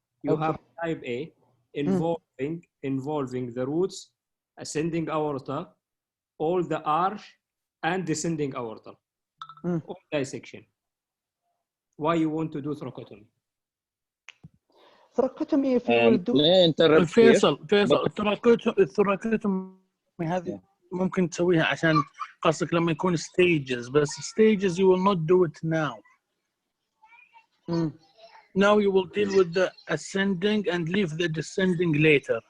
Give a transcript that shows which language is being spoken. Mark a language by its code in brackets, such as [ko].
[en] You have type A involving the roots, ascending aorta, all the arch, and descending aorta. All dissection. Why you want to do thoracotomy? Thoracotomy, if you will do [ar] فيصل الثوراكوتومي هذه ممكن تسويها عشان قصدك لما يكون stages, بس stages [en] you will not do it now. Now you will deal with the ascending and leave the descending later.